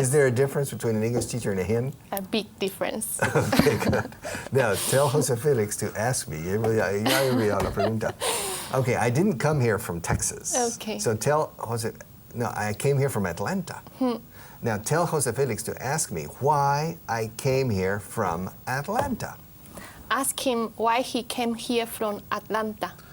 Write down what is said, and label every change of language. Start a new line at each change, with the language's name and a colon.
English: Is there a difference between an English teacher and a hen? A big difference. Okay, good. Now, tell Jose Felix to ask me.
Spanish: Ya he olvidado la pregunta.
English: Okay, I didn't come here from Texas. Okay. So tell Jose, no, I came here from Atlanta. Now, tell Jose Felix to ask me why I came here from Atlanta. Ask him why he came here from Atlanta.